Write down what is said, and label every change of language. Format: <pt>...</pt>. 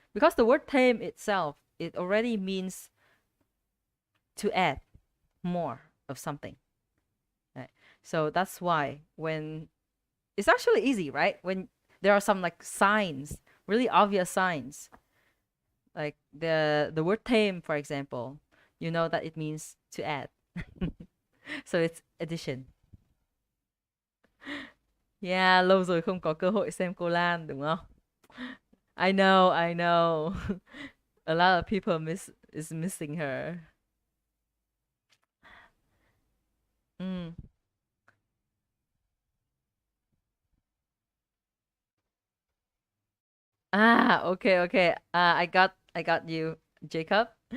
<en>Because the word thêm itself, it already means to add more of something. Right? So that's why when it's actually easy, right? When there are some like signs, really obvious signs, like the word thêm, for example, you know that it means to add. So it's addition.</en> <vi>Yeah, lâu rồi không có cơ hội xem cô Lan, đúng không?</vi> <en>I know, I know. A lot of people is missing her. Ah, okay, okay. I got you, Jacob.</en>